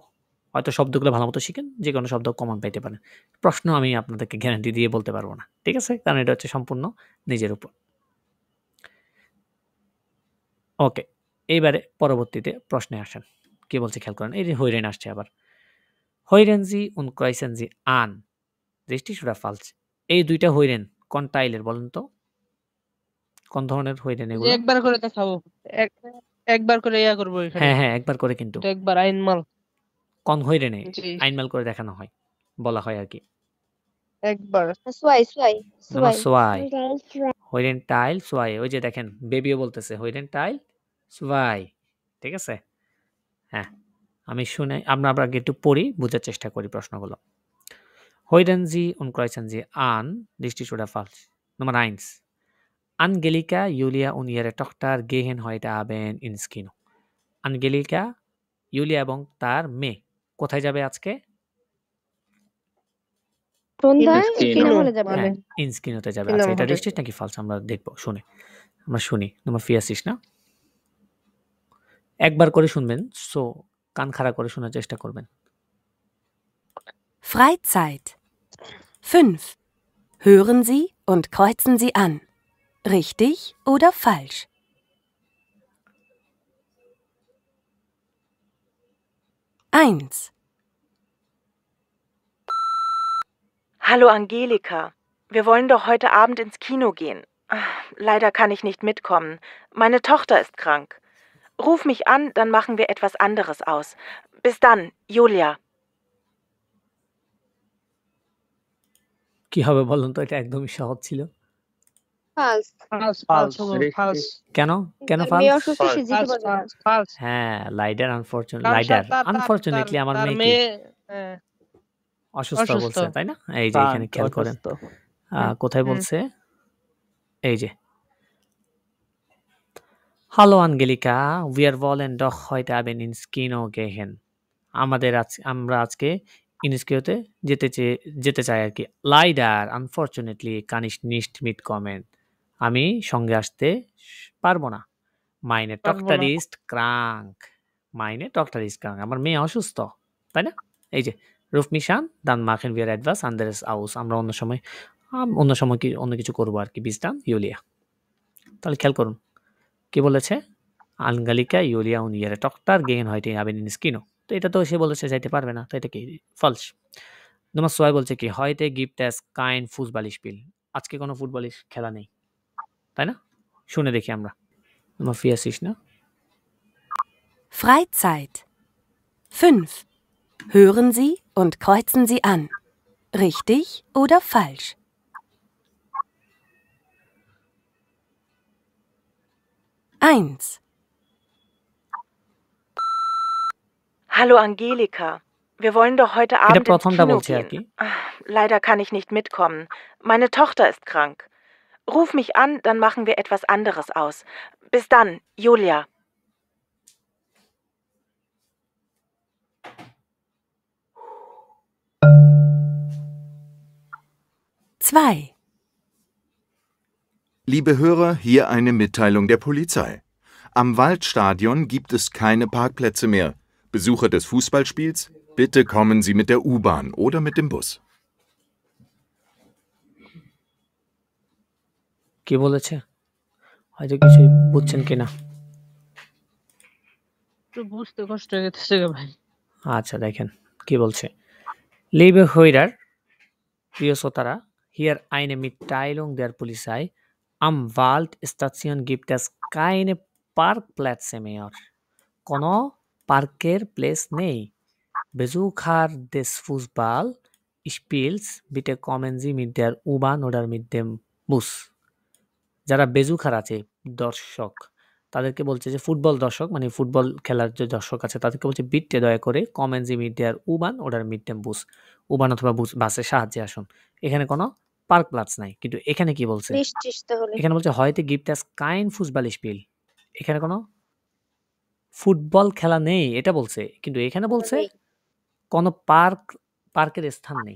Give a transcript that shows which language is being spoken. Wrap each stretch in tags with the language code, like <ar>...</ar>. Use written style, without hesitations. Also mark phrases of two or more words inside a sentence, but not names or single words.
<bn>হয়তো শব্দগুলো ভালোমতো শিখেন, যে কোনো শব্দ কমন পাইতে পারেন। প্রশ্ন আমি আপনাদেরকে গ্যারান্টি দিয়ে বলতে পারবো না। ঠিক আছে? কারণ এটা হচ্ছে সম্পূর্ণ নিজের উপর। ওকে, এইবারে পরবর্তীতে প্রশ্নে আসেন। কি বলছে খেয়াল করেন। এই যে হইরেন আসছে আবার।</bn> <de>Hören Sie und kreuzen Sie an richtig oder falsch?</de> <bn>এই দুইটা হইরেন কোন টাইলের বলেন তো? কোন ধরনের হইরেন এগুলো? একবার করে দেখাবো। একবার করে ইয়া করবো এখানে। হ্যাঁ, একবার করে কিন্তু। এটা একবার আইনমাল। কোন হইরেনে জি। আইনমাল করে দেখানো হয়, বলা হয় আর কি। একবার। সোয়াই</bn> <de>Nummer 2 Hören Teil zwei.</de> <bn>ওই যে দেখেন বেবিও বলতেছে</bn> <de>Hören Teil zwei.</de> <bn>ঠিক আছে? হ্যাঁ, আমি শুনে আমরা আগে একটু পড়ি, বোঝার চেষ্টা করি প্রশ্নগুলো।</bn> <de>Heulen Sie und kreuzen Sie an richtig oder falsch? Nummer 1 Angelika, Julia und ihre Tochter gehen heute Abend ins Kino।</de> <bn>Angelika, Julia এবং তার মেয়ে কোথায় যাবে আজকে? সন্ধ্যায় ইনস্কিনো। সিনেমা যাবে। হ্যাঁ, ইনস্কিনোতে যাবে। সিনেমা আচ্ছা এটা হলে। রিস্ট্রিক্ট নাকি ফালস আমরা দেখবো, শুনে আমরা শুনি। Nummer 4 না? একবার করে শুনবেন। So কান খাড়া করে শোনার চেষ্টা করবেন।</bn> <de>Freizeit. 5. Hören Sie und kreuzen Sie an. Richtig oder falsch? Eins. Hallo Angelika, wir wollen doch heute Abend ins Kino gehen. Leider kann ich nicht mitkommen. Meine Tochter ist krank. Ruf mich an, dann machen wir etwas anderes aus. Bis dann, Julia.</de> <bn>কি হবে বলুন তো? এটা একদমই সহজ ছিল। ফালস কেন কেন তার মেয়ে ফালস? অসুস্থ, সে যেতে পারবে না। হ্যাঁ, লাইডার কারণ আনফরচুনেটলি আমার তার মেয়ে কি মেয়ে অসুস্থ অসুস্থ। বলছে, তাই না? এই যে এখানে খেয়াল করেন কোথায় বলছে, এই যে</bn> <de>Hallo Angelika, wir wollen doch heute Abend ins Kino gehen.</de> <bn>আমরা আজকে ইনস্কিওতে যেতে চাই আর কি।</bn> <de>লাইডার আনফরচুনেটলি kann ich nicht mitkommen.</de> <bn>আমি সঙ্গে আসতে পারবো না।</bn> <de>Meine Tochter ist krank. Meine Tochter ist krank.</de> <bn>আমার মেয়ে অসুস্থ, তাই না? এই যে</bn> <de>ruf mich an, dann machen wir etwas anderes aus.</de> <bn>আমরা অন্য সময় অন্য কিছু করবো আর কি।</bn> <de>bis dann, Julia.</de> <bn>তাহলে খেয়াল করুন কি বলেছে,</bn> <de>Angelika, Julia und ihre Tochter gehen heute Abend ins Kino.</de> <bn>তো এটা তো সে বলেছে যাইতে পারবে না, তো এটা কি ফলস। নম্বর 6 বলছে কি</bn> <de>heute gibt es kein Fußballspiel.</de> <bn>আজকে কোনো ফুটবল খেলা নেই, তাই না? শুনে দেখি আমরা। নম্বর 4 না?</bn> <de>Freizeit. 5. Hören Sie und kreuzen Sie an. Richtig oder falsch? Eins. Hallo Angelika, wir wollen doch heute</de> <bn>এটা</bn> <de>Abend ins</de> <bn>প্রথমটা</bn> <de>Kino</de> <bn>বলছে আর কি।</bn> <de>gehen. Leider kann ich nicht mitkommen. Meine Tochter ist krank. Ruf mich an, dann machen wir etwas anderes aus. Bis dann, Julia. Zwei. Liebe Hörer, hier eine Mitteilung der Polizei. Am Waldstadion gibt es keine Parkplätze mehr. Besucher des Fußballspiels, bitte kommen Sie mit der U-Bahn oder mit dem Bus.</de> <bn>কি বলেছে? হয়তো কিছু বুঝছেন কিনা? একটু বুঝতে কষ্ট হয়ে গেছে ভাই। আচ্ছা দেখেন কি বলছে।</bn> <de>Liebe Hörer,</de> <bn>প্রিয় শ্রোতারা,</bn> <de>hier eine Mitteilung der Polizei. Am Waldstation gibt es keine Parkplätze mehr.</de> <bn>কোনো পার্কের প্লেস নেই।</bn> <de>Besucher des Fußballspiels, bitte kommen Sie mit der U-Bahn oder mit dem Bus.</de> <bn>যারা বেজুখার আছে, দর্শক, তাদেরকে বলছে যে ফুটবল দর্শক মানে ফুটবল খেলার যে দর্শক আছে তাদেরকে বলছে বিট্টে দয়া করে</bn> <de>kommen Sie mit der U-Bahn oder mit dem Bus,</de> <bn>উবান অথবা বাসের সাহায্যে আসুন। এখানে কোনো</bn> <de>Parkplatz</de> <bn>নাই, কিন্তু এখানে কি বলছে, এখানে বলছে হয়তো</bn> <de>gibt es kein Fußballspiel,</de> <bn>এখানে কোনো ফুটবল খেলা নেই এটা বলছে, কিন্তু এখানে বলছে কোনো পার্কের স্থান নেই।</bn>